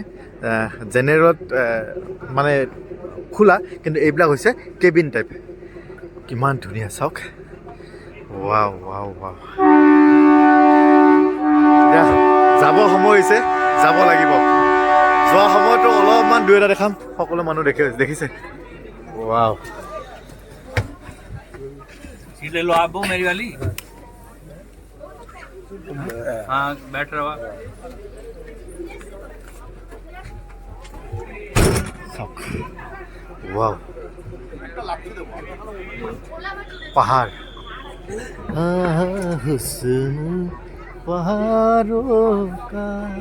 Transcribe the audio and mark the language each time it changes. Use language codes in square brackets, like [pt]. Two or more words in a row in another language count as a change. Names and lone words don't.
[as] জেনেৰেলত মানে খোলা, কিন্তু এইবিলাক হৈছে কেবিন টাইপ। কিমান ধুনীয়া চাওক, ৱাও। এতিয়া যাব সময় হৈছে, যাব লাগিব। যোৱা সময়তো অলপমান দুই এটা দেখাম, সকলো মানুহ দেখিছে। ৱাও। [hi] ले लो आप वो मेरी वाली। हाँ बैठ रहा। वाव, पहाड़, हुस्न पहाड़ों का।